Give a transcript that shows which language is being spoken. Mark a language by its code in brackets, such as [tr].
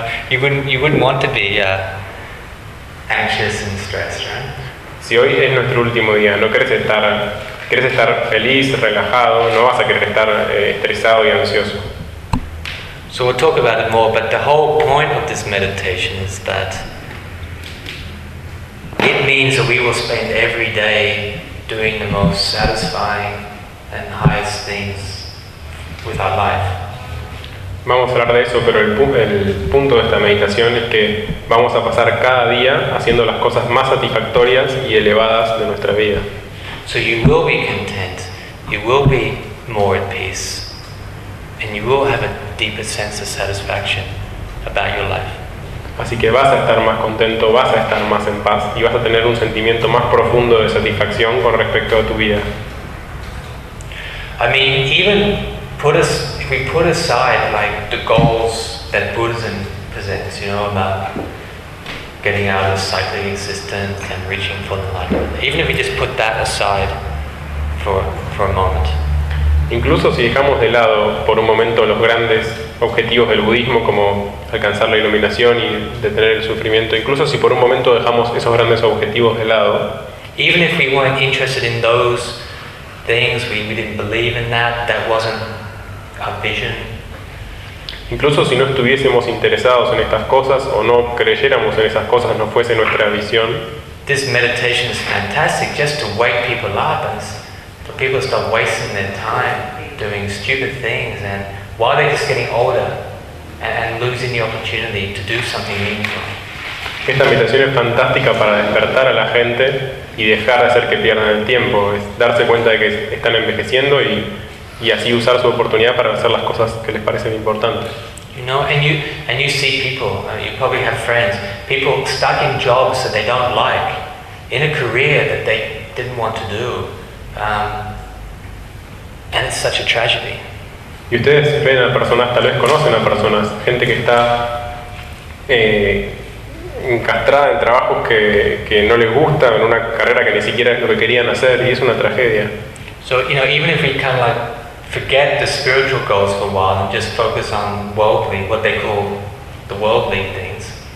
[en] You wouldn't want to be anxious and stressed, right? [es] Si hoy es nuestro último día, no quieres estar feliz, relajado, no vas a querer estar estresado y ansioso. [en] So we'll talk about it more, but the whole point of this meditation is that it means that we will spend every day doing the most satisfying and highest things with our life. [es] Vamos a hablar de eso, pero el punto de esta meditación es que vamos a pasar cada día haciendo las cosas más satisfactorias y elevadas de nuestra vida. [en] So you will be content, you will be more at peace, and you will have a deeper sense of satisfaction about your life. [es] Así que vas a estar más contento, vas a estar más en paz y vas a tener un sentimiento más profundo de satisfacción con respecto a tu vida. [en] I mean, even if we put aside like the goals that Buddhism presents, you know, about getting out of the cycling existence and reaching for enlightenment, even if we just put that aside for a moment. [es] Incluso si dejamos de lado por un momento los grandes objetivos del budismo como alcanzar la iluminación y detener el sufrimiento, incluso si por un momento dejamos esos grandes objetivos de lado, [en] even if we weren't interested in those things, we didn't believe in that wasn't our vision. [es] Incluso si no estuviésemos interesados en estas cosas o no creyéramos en esas cosas, no fuese nuestra visión, [en] this meditation is fantastic just to wake people up and for people to stop wasting their time doing stupid things and while they're just getting older and losing the opportunity to do something meaningful. [es] Esta meditación es fantástica para despertar a la gente y dejar de hacer que pierdan el tiempo, es darse cuenta de que están envejeciendo y así usar su oportunidad para hacer las cosas que les parecen importantes. [en] You know, and you see people, you probably have friends, people stuck in jobs that they don't like, in a career that they didn't want to do, And it's such a tragedy. [es] Y ustedes ven a personas, tal vez conocen a personas, gente que está encastrada en trabajos que no les gusta, en una carrera que ni siquiera es lo que querían hacer, y es una tragedia. [en] So, you know, even if we kind of like forget the spiritual goals for a while and just focus on worldly, what they call the worldly things.